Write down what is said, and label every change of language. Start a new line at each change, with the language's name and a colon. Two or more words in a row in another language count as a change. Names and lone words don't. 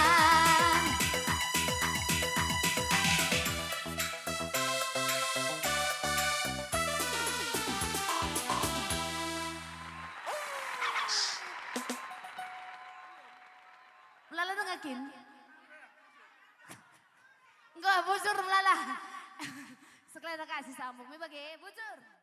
Batak Karo: Melala tuh ngakin?
Indonesian: Enggak,
Batak Karo: bujur melala.
Indonesian: Sekalian kasih sambung, bagaimana bujur?